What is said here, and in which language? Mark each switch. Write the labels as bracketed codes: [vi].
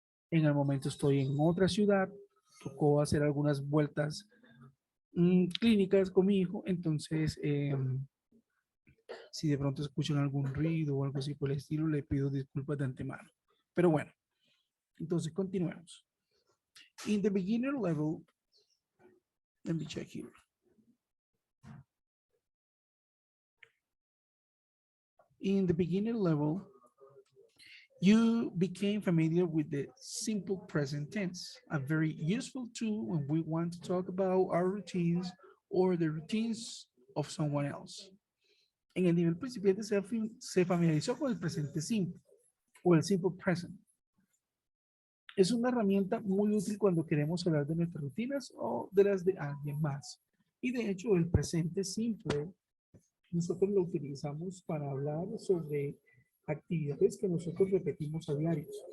[es] En el momento estoy en otra ciudad, tocó hacer algunas vueltas clínicas con mi hijo, entonces si de pronto escuchan algún ruido o algo así por el estilo, le pido disculpas de antemano. Pero bueno, entonces continuemos. [en] In the beginner level, let me check here. In the beginner level, you became familiar with the simple present tense, a very useful tool when we want to talk about our routines or the routines of someone else. [es] En el nivel principiante se familiarizó con el presente simple o el simple present. Es una herramienta muy útil cuando queremos hablar de nuestras rutinas o de las de alguien más. Y de hecho, el presente simple nosotros lo utilizamos para hablar sobre actividades que nosotros repetimos a diario.